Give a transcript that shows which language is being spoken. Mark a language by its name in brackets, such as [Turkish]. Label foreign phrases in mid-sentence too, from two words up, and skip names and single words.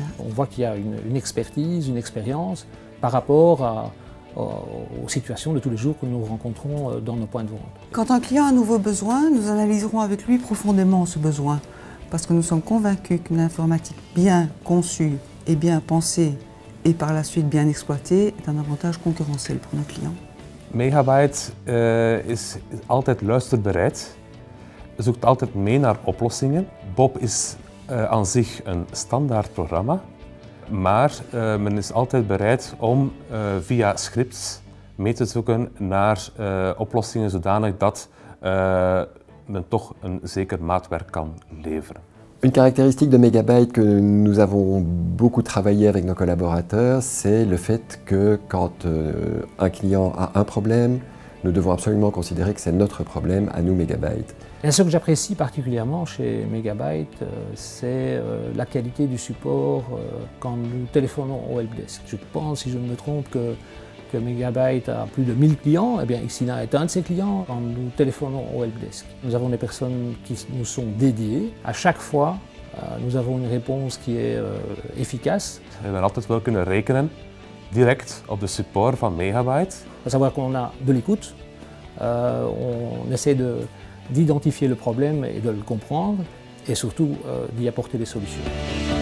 [French] On voit qu'il y a une expertise, une expérience par rapport aux situations de tous les jours que nous rencontrons dans nos points de vente. Quand un client a un nouveau besoin, nous analyserons avec lui profondément ce besoin, parce que nous sommes convaincus qu'une informatique bien conçue et bien pensée et par la suite bien exploitée est un avantage concurrentiel pour nos clients. [Dutch] Megabyte is altijd luisterbereid, zoekt altijd mee naar oplossingen. Bob is aan zich een standaard programma, maar men is altijd bereid om via scripts mee te zoeken naar oplossingen zodanig dat men toch een zeker maatwerk kan leveren. [French] Une caractéristique de Megabyte que nous avons beaucoup travaillé avec nos collaborateurs, c'est le fait que quand un client a un problème, nous devons absolument considérer que c'est notre problème à nous Megabyte. Et ce que j'apprécie particulièrement chez Megabyte, c'est la qualité du support quand nous téléphonons au helpdesk. Je pense, si je ne me trompe, que Megabyte a plus de 1000 clients, et bien Ixina est un de ces clients quand nous téléphonons au helpdesk. Nous avons des personnes qui nous sont dédiées. À chaque fois, nous avons une réponse qui est efficace. [Dutch] We hebben altijd wel kunnen rekenen, direct op de support van Megabyte. [French] Il faut savoir qu'on a de l'écoute, on essaie d'identifier le problème et de le comprendre, et surtout d'y apporter des solutions.